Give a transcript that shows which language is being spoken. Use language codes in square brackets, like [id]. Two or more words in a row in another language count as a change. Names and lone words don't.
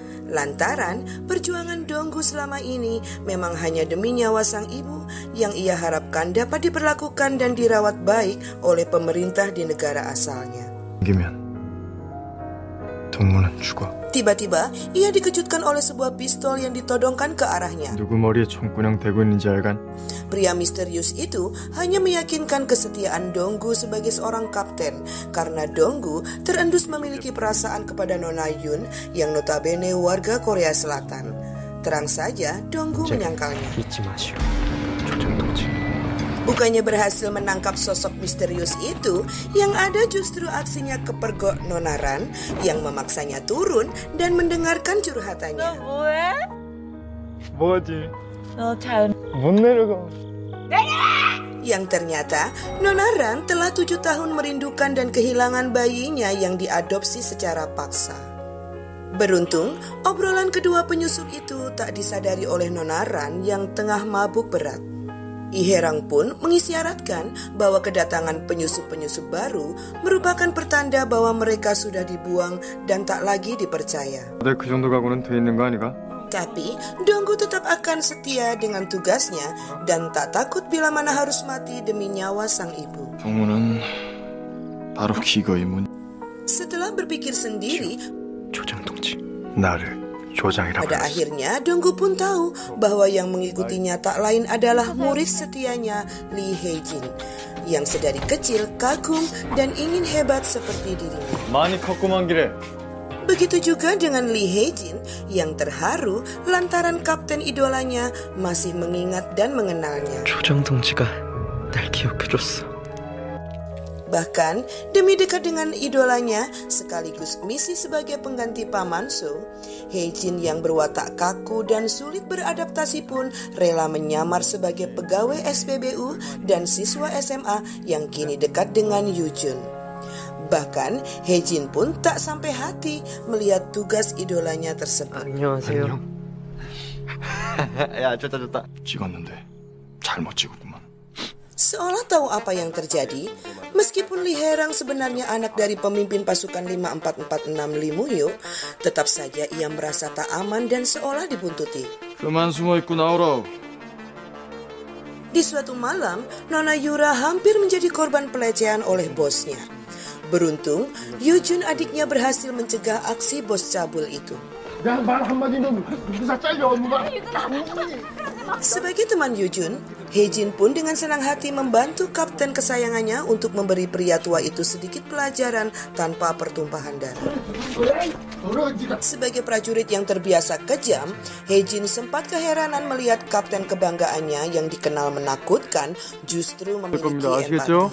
[id] Lantaran perjuangan Donggu selama ini memang hanya demi nyawa sang ibu yang ia harapkan dapat diperlakukan dan dirawat baik oleh pemerintah di negara asalnya. Tiba-tiba ia dikejutkan oleh sebuah pistol yang ditodongkan ke arahnya. [ko] 누구 머리에 총구녕 대고 있는지 알간? [id] Pria misterius itu hanya meyakinkan kesetiaan Donggu sebagai seorang kapten karena Donggu terendus memiliki perasaan kepada Nona Yun yang notabene warga Korea Selatan. Terang saja Donggu menyangkalnya. Bukannya berhasil menangkap sosok misterius itu, yang ada justru aksinya kepergok Nona Ran yang memaksanya turun dan mendengarkan curhatannya. [ko] 뭐지? 못 내려가. [id] Yang ternyata Nona Ran telah 7 tahun merindukan dan kehilangan bayinya yang diadopsi secara paksa. Beruntung, obrolan kedua penyusup itu tak disadari oleh Nona Ran yang tengah mabuk berat. Iherang pun mengisyaratkan bahwa kedatangan penyusup-penyusup baru merupakan pertanda bahwa mereka sudah dibuang dan tak lagi dipercaya. [ko] 그 정도 각오는 돼 있는 거 아니가? [id] Tapi Donggu tetap akan setia dengan tugasnya dan tak takut bila mana harus mati demi nyawa sang ibu. [ko] 정무는 바로 기거의 문. [id] Setelah berpikir sendiri, [ko] 조장동지 나를 조장이라고 [id] pada [ko] 했어. [id] akhirnya Donggu pun tahu bahwa yang mengikutinya tak lain adalah murid setianya Lee Hae-jin yang sedari kecil kagum dan ingin hebat seperti dirinya. [ko] 많이 컸구만 길에. [id] Begitu juga dengan Lee Hae-jin yang terharu lantaran kapten idolanya masih mengingat dan mengenalnya. [ko] 조장동지가 날 기억해줬어. [id] Bahkan demi dekat dengan idolanya sekaligus misi sebagai pengganti Paman So, Hae-jin yang berwatak kaku dan sulit beradaptasi pun rela menyamar sebagai pegawai SPBU dan siswa SMA yang kini dekat dengan Yoo-jun. Bahkan Hae-jin pun tak sampai hati melihat tugas idolanya tersebut. [ko] 안녕하세요. 야 좋다. 찍었는데 잘못 찍었구만. [id] Seolah tahu apa yang terjadi, meskipun Lee Hae-rang sebenarnya anak dari pemimpin pasukan 5446 Lee Moo-hyuk, tetap saja ia merasa tak aman dan seolah dibuntuti. [ko] 그만 숨어 있고 나오라. [id] Di suatu malam, Nona Yura hampir menjadi korban pelecehan oleh bosnya. Beruntung, Yoo-jun adiknya berhasil mencegah aksi bos cabul itu. [ko] 내가 말 한마디면 기사 잘려 누가. [id] Sebagai teman Yujun, Hae-jin pun dengan senang hati membantu kapten kesayangannya untuk memberi pria tua itu sedikit pelajaran tanpa pertumpahan darah. Sebagai prajurit yang terbiasa kejam, Hae-jin sempat keheranan melihat kapten kebanggaannya yang dikenal menakutkan justru memiliki empati.